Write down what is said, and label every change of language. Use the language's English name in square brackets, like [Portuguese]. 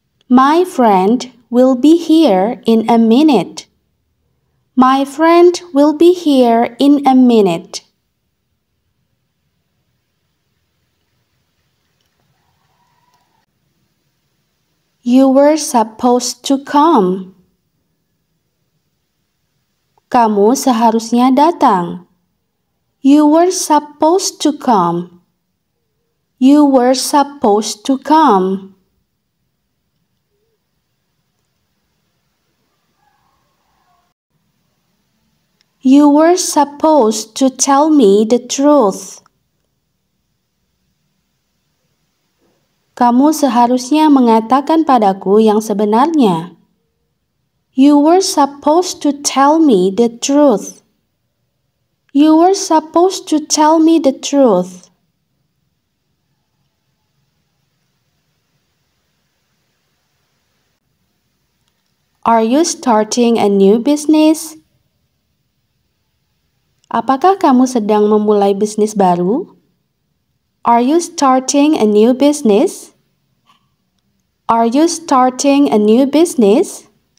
[English] My friend will be here in a minute. My friend will be here in a minute. You were supposed to come. [Indonesian] Kamu seharusnya datang. [English] You were supposed to come. You were supposed to come. You were supposed to tell me the truth. [Indonesian] Kamu seharusnya mengatakan padaku yang sebenarnya. [English] You were supposed to tell me the truth. You were supposed to tell me the truth. Are you starting a new business? [Indonesian] Apakah kamu sedang memulai bisnis baru? [English] Are you starting a new business? Are you starting a new business?